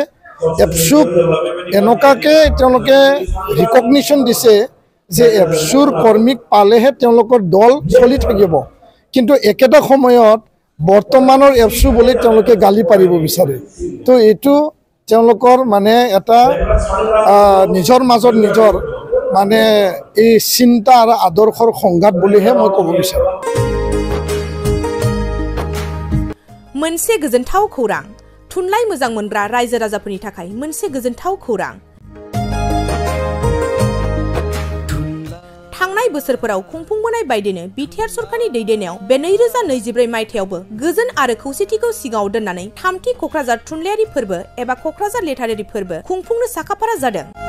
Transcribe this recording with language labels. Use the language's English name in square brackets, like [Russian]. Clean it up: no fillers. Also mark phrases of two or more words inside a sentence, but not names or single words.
[Assamese] এপছুক এনেকুৱাকৈ তেওঁলোকে ৰিকগনিশ্যন দিছে যে এপছুৰ কৰ্মীক পালেহে তেওঁলোকৰ দল চলি থাকিব, কিন্তু একেটা সময়ত বৰ্তমানৰ এপছু বুলি তেওঁলোকে গালি পাৰিব বিচাৰে তো এইটো তেওঁলোকৰ মানে এটা নিজৰ মাজত নিজৰ মানে এই চিন্তা আৰু আদৰ্শৰ সংঘাত বুলিহে মই ক'ব বিচাৰোঁ [Bodo] मोनसे गोजोनथाव खौरां थुनलाइ मोजां मोनग्रा रायजो राजाफोरनि थाखाय मोनसे गोजोनथाव खौरां थांनाय बोसोरफोराव खुंफुंबोनाय बायदिनो बिटिआर सरकारनि दैदेननायाव बे 2024 मायथाइयावबो गोजोन आरो खौसेथिखौ सिगाङाव दोननानै थामथि कक्राझार थुनलाइयारि फोरबो एबा कक्राझार लेटारारि फोरबो खुंफुंनो साखाफारा जादों